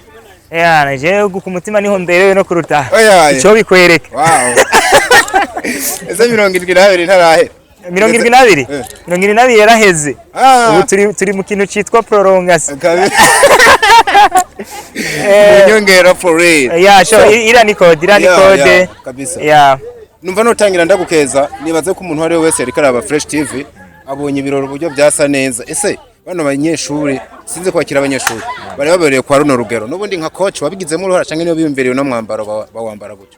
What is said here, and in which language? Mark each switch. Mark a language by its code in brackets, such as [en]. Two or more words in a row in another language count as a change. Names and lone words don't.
[rn] Je ku mutima niho mberewe no kuruta ico bikwereka. Wow. Ese 72 ntarahe 72 yaraheze. Ubu turi mu kintu citwa prolongation. [en] Nyongera for real. Yeah, sure. [rn] Ira ni code kabisa. [en] Yeah. [rn] Numva notangira ndagukeza nibaze ko umuntu wari wese ariko araba Fresh TV abonye ibiroro uburyo byasa neza. Ese bano banyeshuri sinze kwakira abanyeshuri bari babereye kwa runo rugero nubundi nka coach wabigizemo uruhara canke niyo biyumbereye no mwambaro bawambara gutyo.